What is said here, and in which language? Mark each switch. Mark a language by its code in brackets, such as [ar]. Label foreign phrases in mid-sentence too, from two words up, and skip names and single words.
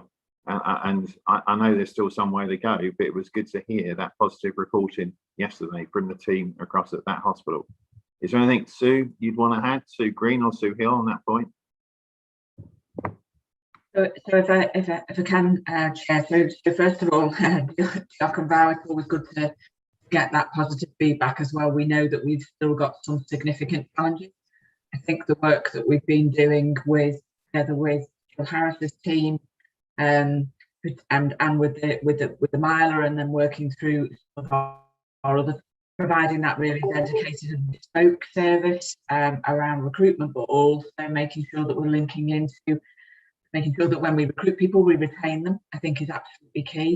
[en] And I know there's still some way to go, but it was good to hear that positive reporting yesterday from the team across at that hospital. Is there anything, Sue, you'd want to add, Sue Green or Sue Hill, on that point? So if I can, Chair, so first of all, [cy] Diolch yn fawr, [en] it's always good to get that positive feedback as well. We know that we've still got some significant challenges. I think the work that we've been doing together with Jill Harris's team and with the Myler, and then working through some of our other, providing that really dedicated and bespoke service around recruitment, but also making sure that we're linking into making sure that when we recruit people, we retain them, I think is absolutely key.